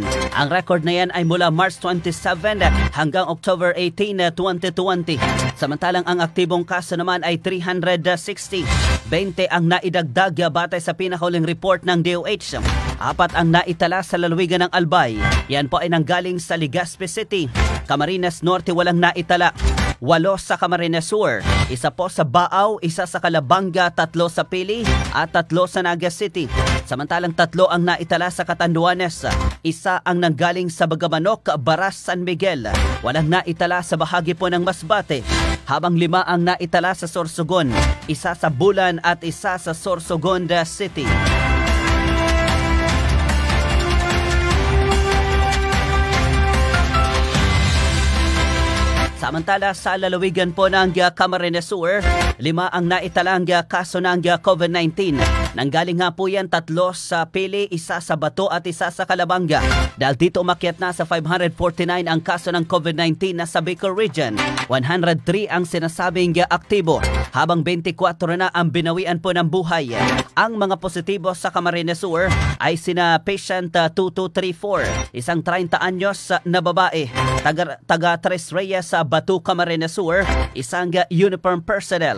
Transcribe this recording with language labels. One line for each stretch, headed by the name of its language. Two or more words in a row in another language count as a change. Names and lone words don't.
Filipino: Ang record na yan ay mula March 27 hanggang October 18, 2020. Samantalang ang aktibong kaso naman ay 360. 20 ang naidagdag batay sa pinakahuling report ng DOH. 4 ang naitala sa lalawigan ng Albay. Yan po ay nanggaling sa Legazpi City. Camarines Norte walang naitala. 8 sa Camarines Sur, 1 po sa Baaw, 1 sa Calabanga, 3 sa Pili at 3 sa Naga City. Samantalang 3 ang naitala sa Catanduanes, 1 ang nanggaling sa Bagamanok, Baras, San Miguel. Walang naitala sa bahagi po ng Masbate. habang 5 ang naitala sa Sorsogon, 1 sa Bulan at 1 sa Sorsogon City. Samantala sa lalawigan po ng Camarines Sur, 5 ang naitalang kaso ng COVID-19. Nanggaling nga po yan 3 sa Pili, 1 sa Bato at 1 sa Calabanga. Dahil dito umakyat na sa 549 ang kaso ng COVID-19 na sa Bicol Region. 103 ang sinasabing aktibo, habang 24 na ang binawian po ng buhay. Ang mga positibo sa Camarines Sur ay sina patient 2234, isang 30 anyos na babae, taga Tres Reyes sa Batu, Camarines Sur, isang
English: uniform personnel.